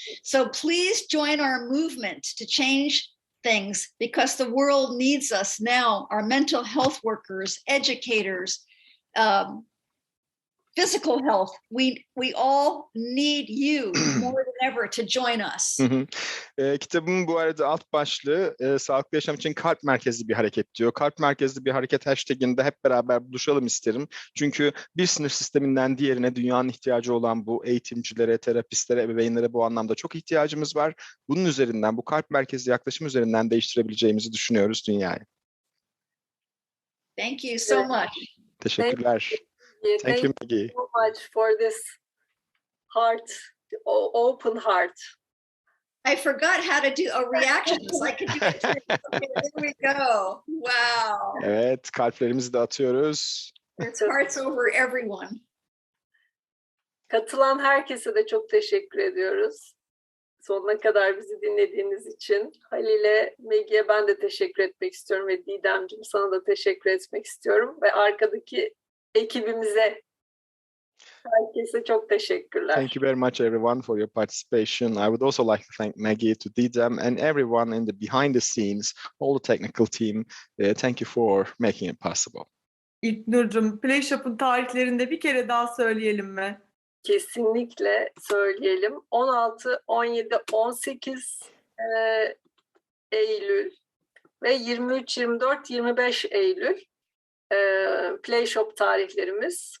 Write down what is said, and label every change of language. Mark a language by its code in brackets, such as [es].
[en] So please join our movement to change things, because the world needs us now, our mental health workers, educators, physical health. We all need you more than ever to join us. [tr] Kitabımın bu arada alt başlığı sağlıklı yaşam için kalp merkezli bir hareket diyor. Kalp merkezli bir hareket hashtaginde hep beraber buluşalım isterim. Çünkü bir sinir sisteminden diğerine dünyanın ihtiyacı olan bu eğitimcilere, terapistlere, ebeveynlere bu anlamda çok ihtiyacımız var. Bunun üzerinden, bu kalp merkezli yaklaşım üzerinden değiştirebileceğimizi düşünüyoruz dünyayı. [en] Thank you so much. [tr] Teşekkürler. [en] Thank you so much for this heart, open heart. I forgot how to do a reaction. So I could do it. Okay, there we go. Wow. [tr] Evet, kalplerimizi de atıyoruz. [en] It's hearts over everyone. [tr] Katılan herkese de çok teşekkür ediyoruz. Sonuna kadar bizi dinlediğiniz için. Halil'e, Maggie'ye ben de teşekkür etmek istiyorum ve Didemciğim sana da teşekkür etmek istiyorum. Ve arkadaki ekibimize, herkese çok teşekkürler. [en] Thank you very much everyone for your participation. I would also like to thank Maggie, to Didem, and everyone in the behind the scenes, all the technical team. Thank you for making it possible. [tr] İlknur'cum, Playshop'un tarihlerinde bir kere daha söyleyelim mi? Kesinlikle söyleyelim. 16, 17, 18 Eylül ve 23, 24, 25 Eylül Playshop tarihlerimiz.